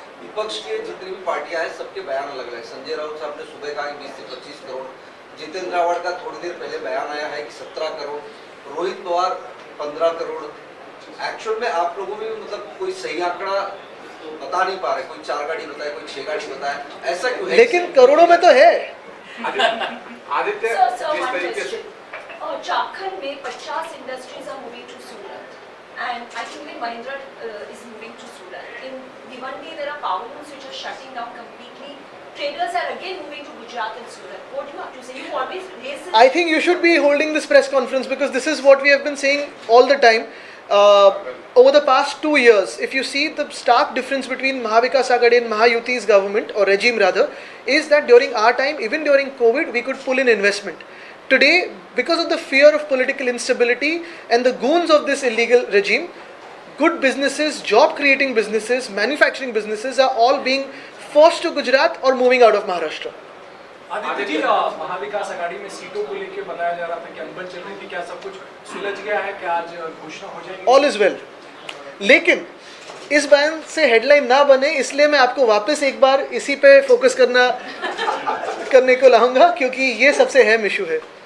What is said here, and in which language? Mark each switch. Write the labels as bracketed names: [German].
[Hindi] विपक्ष के जितनी भी पार्टियां हैं सबके बयान अलग अलग। संजय राउत साहब ने सुबह कहा 20 से 25 करोड़, जितेंद्र रावत का थोड़ी देर पहले बयान आया है कि 17 करोड़, रोहित पवार 15 करोड़। एक्चुअल में आप लोगों में मतलब कोई सही आंकड़ा बता नहीं पा रहे, कोई 4 गाड़ी बताए, कोई 6 गाड़ी बताए, ऐसा क्यों है? लेकिन करोड़ों में तो है. आदित्य, जिस तरीके से झारखंड में [English] 50 industries are moving to Surat and I think even Mahindra is moving to Surat. In Bhiwandi there are power looms which are shutting down completely. Traders are again moving to Gujarat and Surat. What do you have to say? You always raise this. I think you should be holding this press conference because this is what we have been saying all the time. Over the past 2 years, if you see the stark difference between Mahavikas Aghadi and Mahayuti's government or regime rather, is that during our time, even during COVID, we could pull in investment. Today, because of the fear of political instability and the goons of this illegal regime, good businesses, job creating businesses, manufacturing businesses are all being forced to Gujarat or moving out of Maharashtra. [Hindi] Aditya ji, Mahavikas Aghadi में सीटों को लेकर बताया जा रहा था कि अनबन चल रही थी, क्या सब कुछ सुलझ गया है? क्या आज घोषणा हो जाएगी? [English] All is well. [Hindi] लेकिन इस बयान से हेडलाइन ना बने इसलिए मैं आपको वापस एक बार इसी पे फोकस करने को लाऊंगा, क्योंकि ये सबसे अहम इशू है.